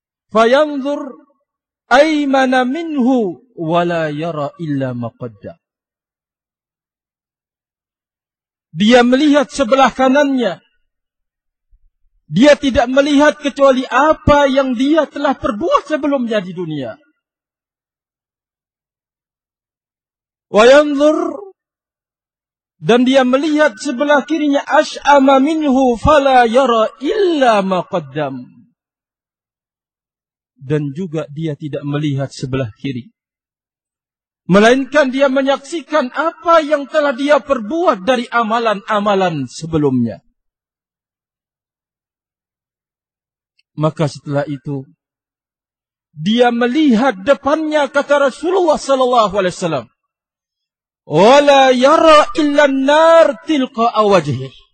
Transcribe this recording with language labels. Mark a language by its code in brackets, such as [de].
[ar] فَيَنْظُرْ أَيْمَنَ مِنْهُ وَلَا يَرَى إِلَّا مَقَدَّ. [ms] Dia melihat sebelah kanannya. Dia tidak melihat kecuali apa yang dia telah perbuat sebelumnya di dunia. [ar] وَيَنْظُرْ, [ms] dan dia melihat sebelah kirinya, [ar] أَشْأَمَ مِنْهُ فَلَا يَرَى إِلَّا مَقَدَّمْ. [ms] Dan juga dia tidak melihat sebelah kiri, melainkan dia menyaksikan apa yang telah dia perbuat dari amalan-amalan sebelumnya. Maka setelah itu, dia melihat depannya, kata Rasulullah sallallahu alaihi wasallam, [ar] wala yara illa an-nar tilqa awajhihi.